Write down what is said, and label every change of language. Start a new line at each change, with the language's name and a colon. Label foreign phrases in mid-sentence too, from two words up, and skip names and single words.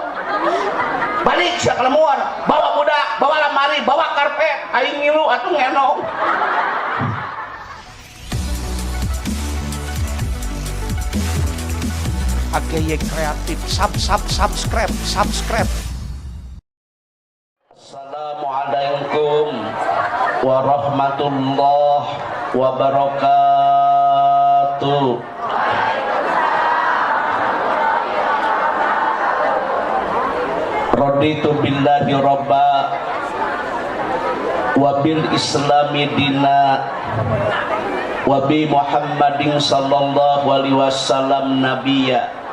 Sundanese: Balik sia kalemuan, bawa budak, bawa lemari, bawa karpet, aing ngilu atuh ngenong.
English: AGY Kreatif subscribe.
Arabic: السلام عليكم ورحمة الله وبركاته. رضيت بالله ربا وبالإسلام دينا وبمحمد صلى الله عليه وسلم نبيا.